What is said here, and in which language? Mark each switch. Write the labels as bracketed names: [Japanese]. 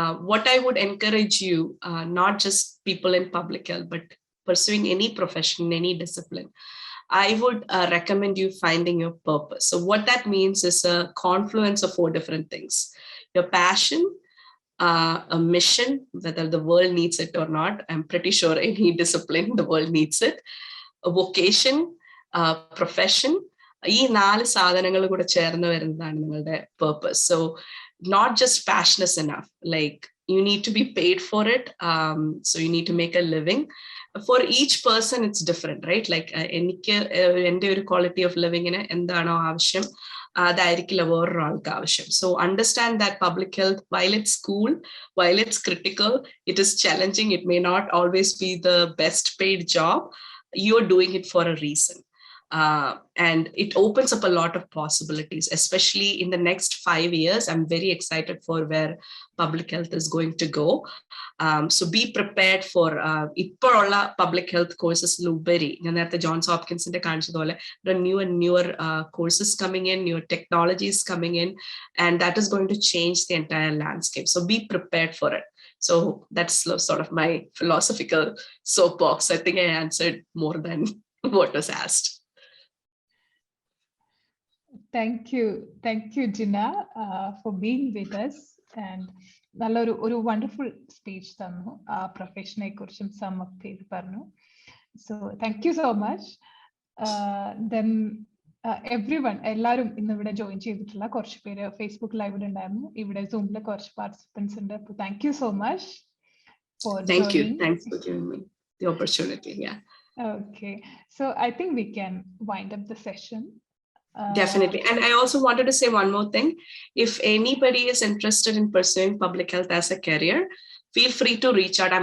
[English] What I would encourage you, not just people in public health, but pursuing any profession, any discipline, I would recommend you finding your purpose. So what that means is a confluence of 4 different things: your passion, a mission, whether the world needs it or not. I'm pretty sure any discipline, the world needs it. A vocation, profession. [Malayalam] ഈ 4 സാധനങ്ങൾ കൂടെ ചേർന്ന് വരുന്നതാണ് നിങ്ങളുടെ purpose. [English] So not just passion is enough. Like you need to be paid for it. So you need to make a living. For each person, it's different, right? [Malayalam] Like എനിക്ക് എൻ്റെ ഒരു quality of living ന് എന്താണോ ആവശ്യം അതായിരിക്കില്ല വേറൊരാൾക്ക് ആവശ്യം. [English] So understand that public health, while it's cool, while it's critical, it is challenging. It may not always be the best paid job. You're doing it for a reason. And it opens up a lot of possibilities, especially in the next 5 years. I'm very excited for where public health is going to go. So be prepared for ipolla public health courses. Luberi, the Johns Hopkins the new and newer courses coming in, newer technologies coming in, and that is going to change the entire landscape. So be prepared for it. So that's sort of my philosophical soapbox. I think I answered more than what was asked. Thank you, Jina, for being with us, and ഒരു wonderful speech [Malayalam] തന്നു, പ്രൊഫഷനെ കുറിച്ചും some up ചെയ്ത് പറഞ്ഞു. [English] So thank you so much. [Malayalam] Then everyone, എല്ലാവരും ഇന്ന് ഇവിടെ join ചെയ്തിട്ടുള്ള കുറച്ച് പേര് ഫേസ്ബുക്ക് ലൈവിൽ ഉണ്ടായിരുന്നു, ഇവിടെ സൂമിൽ കുറച്ച് പാർട്ടിസിപ്പൻസ് ഉണ്ട്. [English] Thank you so much for joining. Thanks for giving me the opportunity. Yeah. Okay, so I think we can wind up the session. Definitely. And I also wanted to say one more thing. If anybody is interested in pursuing public health as a career, feel free to reach out.